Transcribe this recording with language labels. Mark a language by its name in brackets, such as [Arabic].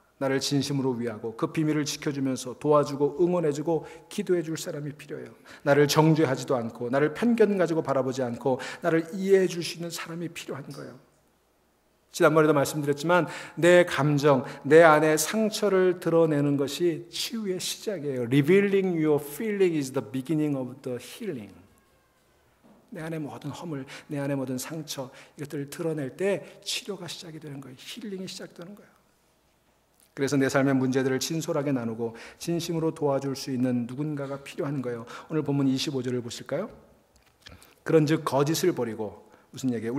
[Korean] 나를 진심으로 위하고 그 비밀을 지켜주면서 도와주고 응원해주고 기도해줄 사람이 필요해요. 나를 정죄하지도 않고 나를 편견 가지고 바라보지 않고 나를 이해해 줄 수 있는 사람이 필요한 거예요. 지난번에도 말씀드렸지만 내 감정, 내 안에 상처를 드러내는 것이 치유의 시작이에요. [English] Revealing your feeling is the beginning of the healing. [Korean] 내 안에 모든 허물, 내 안에 모든 상처, 이것들을 드러낼 때 치료가 시작이 되는 거예요. 힐링이 시작되는 거예요. 그래서 내 삶의 문제들을 진솔하게 나누고 진심으로 도와줄 수 있는 누군가가 필요한 거예요. 오늘 본문 25절을 보실까요? 그런즉 거짓을 버리고, 무슨 얘기예요?